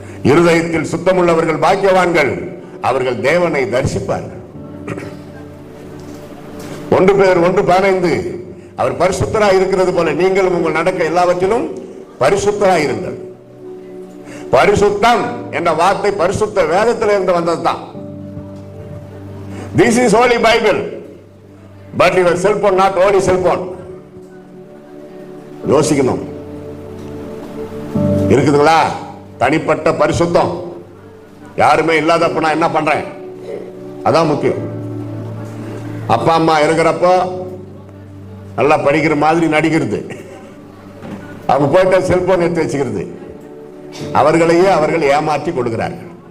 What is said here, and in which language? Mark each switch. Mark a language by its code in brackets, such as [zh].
[ta] இருதயத்தில் சுத்தமுள்ளவர்கள் பாக்கியவான்கள், அவர்கள் தேவனை தரிசிப்பார்கள். 1 பேதுரு 1:15, அவர் பரிசுத்தராய் இருக்கிறது போல நீங்களும் உங்கள் நடக்க எல்லாவற்றிலும் பரிசுத்தராய் இருங்கள். பரிசுத்தம் என்ற வார்த்தை பரிசுத்த வேதத்தில் இருந்து வந்ததுதான். [en] This is holy Bible, but your cell phone not holy cell phone. [ta] யோசிக்கணும். இருக்குதுங்களா தனிப்பட்ட பரிசுத்தம்? யாருமே இல்லாதப்ப நான் என்ன பண்றேன்? அதான் முக்கியம். அப்பா அம்மா இருக்கிறப்போ நல்லா படிக்கிற மாதிரி நடிக்கிறது, அவங்க போயிட்ட செல்போன் எடுத்து வச்சுக்கிறது, அவர்களையே அவர்கள் ஏமாற்றி கொடுக்கிறார்கள்.